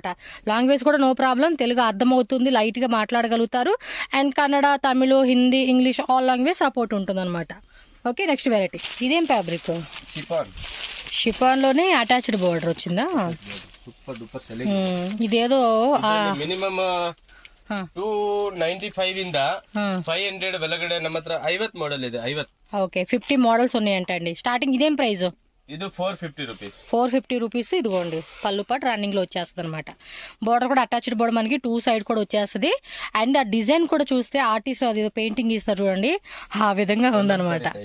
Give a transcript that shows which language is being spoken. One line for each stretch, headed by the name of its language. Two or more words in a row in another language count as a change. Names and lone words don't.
Telugu: లాంగ్వేజ్ కూడా
English: no problem,
Telugu: తెలుగు అర్థమవుతుంది, లైట్ గా మాట్లాడగలుగుతారు. అండ్ కన్నడ, తమిళ, హిందీ, ఇంగ్లీష్
English: all language support
Telugu: ఉంటుంది అనమాట.
English: okay, next variety.
Telugu: ఇదేం ఫ్యాబ్రిక్? షిఫాన్ లోనే
English: attached border
Telugu: వచ్చిందా? ఇదేదో
Kannada: మినిమం 295 ಇಂದ 500 ಒಳಗಡೆ ನಮ್ಮ ಹತ್ರ 50 మోడల్ ಇದೆ. 50.
Telugu: ఓకే, 50 మోడల్స్ ఉన్నాయంట అండి. స్టార్టింగ్ ఇదేం ప్రైస్? ఇది 450 రూపీస్. 450 రూపీస్. ఇదిగోండి, పళ్ళు పాటు రన్నింగ్ లో వచ్చేస్తుంది అనమాట. బోర్డర్ కూడా
English: attached border
Telugu: మనకి 2 సైడ్ కూడా వచ్చేస్తుంది. అండ్ ఆ డిజైన్ కూడా చూస్తే ఆర్టిస్ట్ అది పెయింటింగ్ ఇస్తారు చూడండి, ఆ విధంగా ఉందన్నమాట.